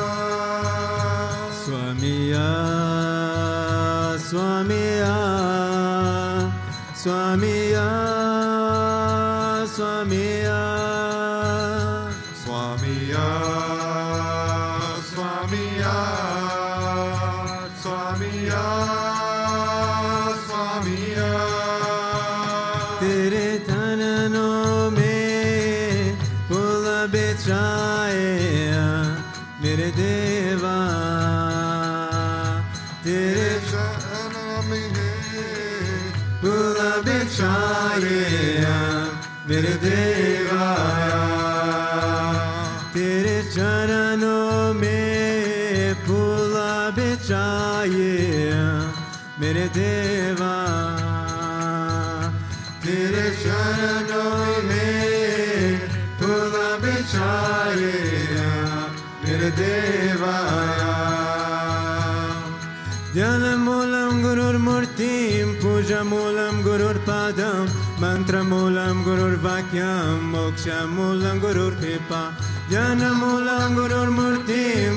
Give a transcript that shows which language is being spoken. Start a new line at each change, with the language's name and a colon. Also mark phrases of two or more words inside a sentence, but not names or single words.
Hindi: स्वामिया स्वामिया स्वामिया स्वामिया स्वामिया स्वामिया स्वामिया स्वामिया तेरे चरणों में फूल बिछाए मेरे देवा तेरे चरणों में फूल बिछाए मेरे देवा तेरे चरणों में फूल बिछाए मेरे देवा तेरे चरणों में फूल बिछाए मेरे देवा
Sanskrit: ध्यानमूलं गुरुर्मूर्तिं पूजामूलं गुरुर्पादं मन्त्रमूलं गुरुर्वाक्यं मोक्षमूलं गुरुर्कृपा ध्यानमूलं गुरुर्मूर्तिं